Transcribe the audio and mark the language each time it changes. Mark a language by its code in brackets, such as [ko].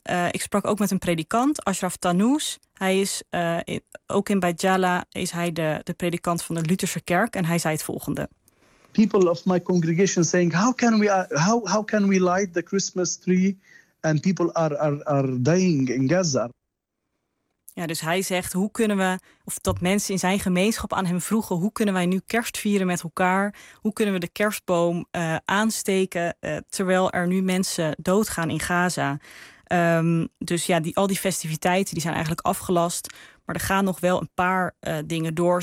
[nl] Ik sprak ook met een predikant, Ashraf Tanous. Hij is ook in Bijjala is hij de predikant van de Lutherse kerk en hij zei het volgende. [en] People of my congregation saying how can we light the Christmas tree and people are dying in Gaza. [nl] Ja, dus hij zegt hoe kunnen we of dat mensen in zijn gemeenschap aan hem vroegen hoe kunnen wij nu kerst vieren met elkaar? Hoe kunnen we de kerstboom aansteken terwijl er nu mensen doodgaan in Gaza? Dus ja, al die festiviteiten die zijn eigenlijk afgelast. Maar er gaan nog wel een paar dingen door.